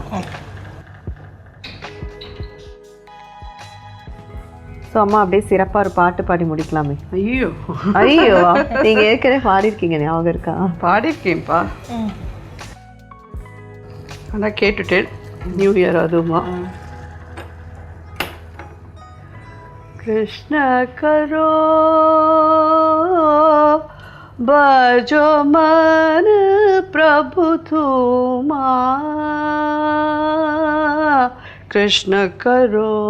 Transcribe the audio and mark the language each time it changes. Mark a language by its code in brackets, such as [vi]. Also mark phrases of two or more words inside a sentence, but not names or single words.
[ta] ஸோ அம்மா அப்படியே சிறப்பாக ஒரு பாட்டு பாடி முடிக்கலாமே. ஐயோ ஐயோ, நீங்கள் ஏற்கனவே பாடிருக்கீங்க, ஞாபகம் இருக்கா? பாடிருக்கேன்ப்பா, ஆனால் கேட்டுட்டேன். [en] New Year [ta] அதுவுமா. [bn] কৃষ্ণ করো ভজো মন প্রভু তুমা, কৃষ্ণ করো